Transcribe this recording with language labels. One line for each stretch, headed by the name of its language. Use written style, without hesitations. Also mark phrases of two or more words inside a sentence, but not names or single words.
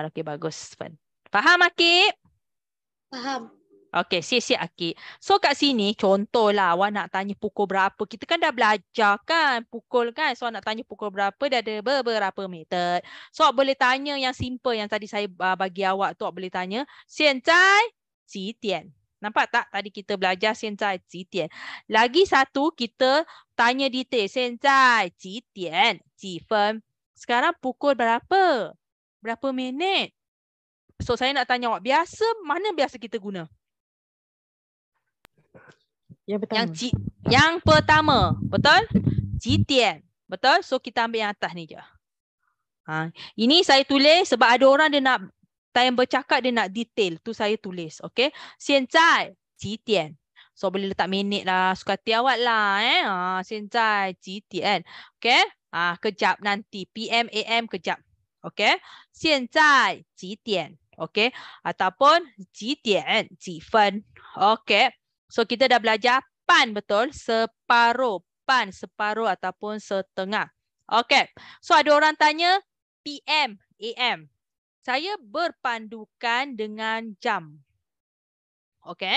Malay: Okey, bagus Fen. Faham Akib? Faham. Okey, siap-siap Akib. So kat sini contohlah awak nak tanya pukul berapa. Kita kan dah belajar kan pukul kan. So nak tanya pukul berapa dah ada beberapa metod. So awak boleh tanya yang simple yang tadi saya bagi awak tu, awak boleh tanya
Chinese: 现在几点?
Malay: Nampak tak? Tadi kita belajar
Chinese: 现在几点.
Malay: Lagi satu kita tanya detail
Chinese: 现在几点几分.
Malay: Sekarang pukul berapa? Berapa minit? So saya nak tanya awak, mana biasa kita guna? Yang pertama. Betul?
Chinese: 几点.
Malay: Betul? So kita ambil yang atas ni je. Ini saya tulis sebab ada orang dia nak time bercakap dia nak detail. Tu saya tulis.
Chinese: Okay. 现在几点.
Malay: So boleh letak minit lah. Suka hati awak lah.
Chinese: 现在几点.
Malay: Okay. Kejap nanti. PM, AM kejap. Okay.
Chinese: 现在几点. Okay. Ataupun 几点几分.
Malay: Okay. So kita dah belajar pan betul. Separuh. Pan separuh ataupun setengah. Okay. So ada orang tanya PM, AM. Saya berpandukan dengan jam. Okey.